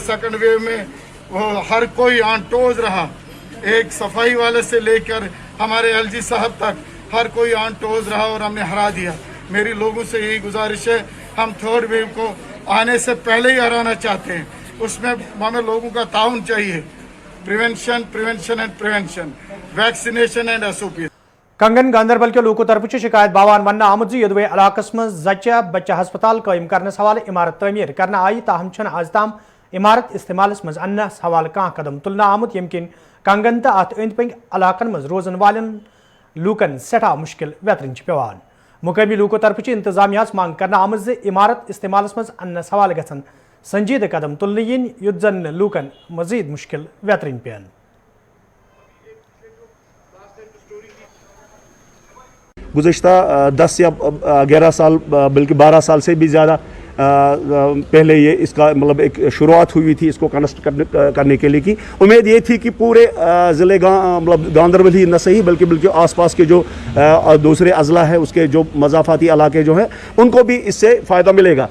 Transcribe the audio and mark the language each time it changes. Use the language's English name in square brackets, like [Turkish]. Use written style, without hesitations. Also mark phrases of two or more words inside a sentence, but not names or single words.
[Hindi] सेकंड वेव में वो हर कोई [English] on toes [Hindi] रहा, एक सफाई वाले से लेकर हमारे LG साहब तक हर कोई [English] on toes [Hindi] रहा और हमने हरा दिया। मेरी लोगों से यही गुजारिश है, हम थर्ड वेव को आने से पहले ही हराना चाहते हैं। उसमें हमें लोगों का ताउन चाहिए। [English] prevention, prevention and prevention, vaccination and SOP. [Kashmiri] कंगन गांधरबल के लोगों तरफ शिकायत बावान वन आमुद यदवे इलाकस मज जच्चा बच्चा हस्पताल कायम करने हवाले इमारत तमीर करना आई ताहम छन आज ताम इमारत इस्तेमाल मज अन्न हवाले कह कदम तुलना आमुद यमकिन कंगन तो अत अंद पंद इलाकन मज रोजन वालन लूकन सठा मुश्किल वेतरन पेवान मुकामी लोगों तरफ इंतजामिया मांग करना आमुद इमारत इस्तेमाल मज अन्न हवाले गसन संजीद कदम तुलने yin युद्ध जन लूकन मजीद मुश्किल वेतरन पेन। [Hindi] गुज़श्ता 10 या 11 साल बल्कि 12 साल से भी ज़्यादा पहले ये इसका मतलब एक शुरुआत हुई थी इसको कंस्ट्रक्ट करने के लिए की उम्मीद ये थी कि पूरे ज़िले मतलब गांधरबल ही न सही बल्कि आसपास के जो दूसरे अजला है उसके जो मज़ाफ़ाती इलाके जो हैं उनको भी इससे फ़ायदा मिलेगा।